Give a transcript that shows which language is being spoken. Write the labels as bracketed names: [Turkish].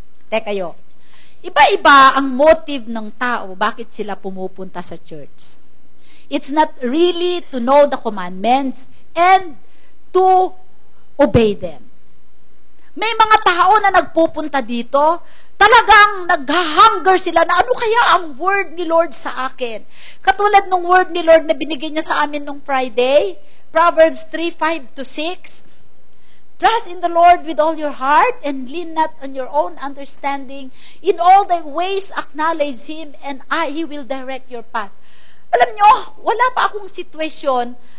[Filipino] Teka kayo, iba-iba ang motive ng tao bakit sila pumupunta sa church. [English] It's not really to know the commandments and to obey them. [Filipino] May mga tao na nagpupunta dito, talagang nag-hunger sila na ano kaya ang word ni Lord sa akin. Katulad ng word ni Lord na binigay niya sa amin nung Friday, Proverbs 3:5-6. [English] Trust in the Lord with all your heart and lean not on your own understanding. In all thy ways acknowledge Him and He will direct your path. [Filipino] Alam nyo, wala pa akong sitwasyon.